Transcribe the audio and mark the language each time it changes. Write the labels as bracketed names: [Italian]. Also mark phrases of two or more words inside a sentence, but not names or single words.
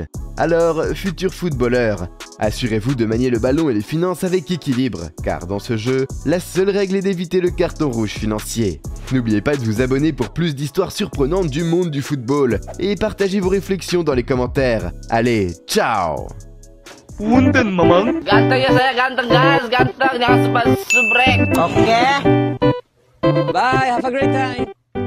[French] Alors, futurs footballeurs, assurez-vous de manier le ballon et les finances avec équilibre, car dans ce jeu, la seule règle est d'éviter le carton rouge financier. N'oubliez pas de vous abonner pour plus d'histoires surprenantes du monde du football, et partagez vos réflexions dans les commentaires. Allez, ciao! [Indonesian] Ganteng ya saya, ganteng guys, ganteng, jangan subrek. Oke. [English] Bye, have a great time.